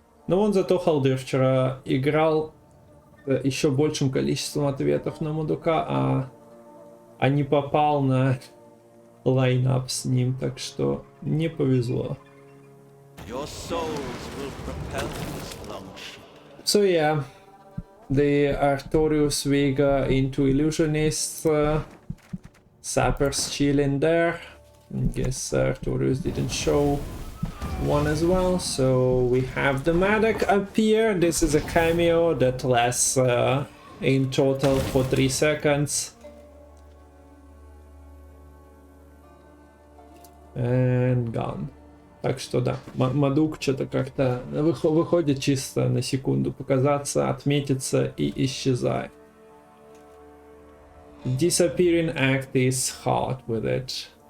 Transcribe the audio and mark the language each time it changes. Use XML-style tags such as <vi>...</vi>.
<ru>Но он зато Халдыр вчера играл еще большим количеством ответов на Мадука, а не попал на лайнап с ним, так что не повезло.</ru> <en>Your souls will propel this longship. So yeah, the Artorius Vega into Illusionist, Sappers chilling there. I guess Artorius didn't show one as well. So we have the Madoc appear. This is a cameo that lasts in total for 3 seconds. And gone.</en> <ru>Так что да, Мадук что-то как-то выходит чисто на секунду показаться, отметиться и исчезает.</ru> <en>Disappearing act is hard with it.</en>